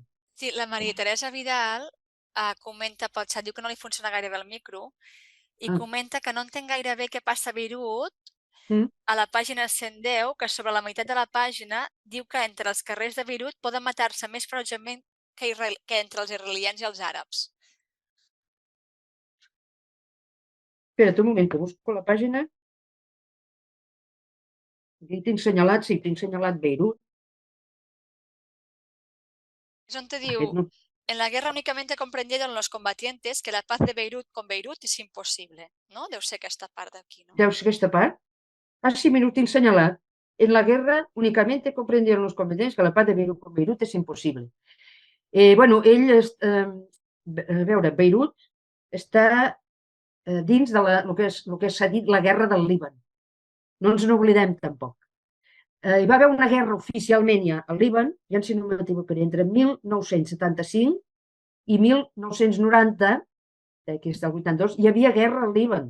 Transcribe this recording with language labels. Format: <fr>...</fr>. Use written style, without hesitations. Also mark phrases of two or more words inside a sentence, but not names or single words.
<ca>Sí, la Maria Teresa Vidal comenta pel xat, diu que no li funciona gaire bé el micro, i comenta que no entén gaire bé què passa a Beirut, a la pàgina 110, que sobre la meitat de la pàgina diu que entre els carrers de Beirut poden matar-se més ferotgement que entre els israelians i els àrabs. Espera't un moment, que busco la pàgina. Aquí tinc senyalat, sí, tinc senyalat Beirut. És on te diu,</ca> <es>en la guerra únicamente comprendieron los combatientes que la paz de Beirut con Beirut es imposible,</es> <ca>¿no? Deu ser aquesta part d'aquí, no? Deu ser aquesta part? Sí, mira, ho tinc senyalat.</ca> <es>En la guerra únicamente comprendieron los combatientes que la paz de Beirut con Beirut es imposible.</es> <ca>Bueno, a veure, Beirut està dins de el que s'ha dit la guerra del Líban. No ens n'oblidem tampoc. Hi va haver una guerra oficialment ja al Líban, ja si no m'equivocaré, entre 1975 i 1990, que és del 82, hi havia guerra al Líban.</ca>